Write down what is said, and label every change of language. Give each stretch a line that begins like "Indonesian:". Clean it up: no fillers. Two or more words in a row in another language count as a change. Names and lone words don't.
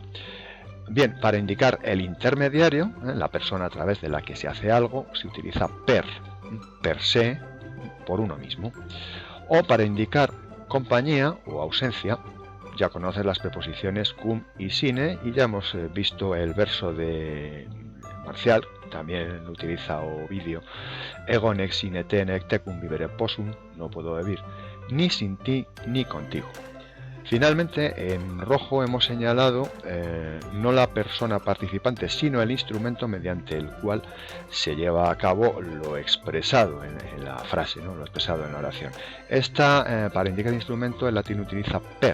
Spanish: Bien, para indicar el intermediario, la persona a través de la que se hace algo, se utiliza
Latin: per se,
Spanish: por uno mismo. O para indicar compañía o ausencia, ya conoces las preposiciones cum y sine y ya hemos visto el verso de Marcial, también utiliza Ovidio,
Latin: ego nec sine te nec tecum vivere possum,
Spanish: no puedo vivir ni sin ti ni contigo. Finalmente, en rojo hemos señalado no la persona participante, sino el instrumento mediante el cual se lleva a cabo lo expresado en la frase, ¿no? Lo expresado en la oración. Para indicar el instrumento, el latín utiliza per.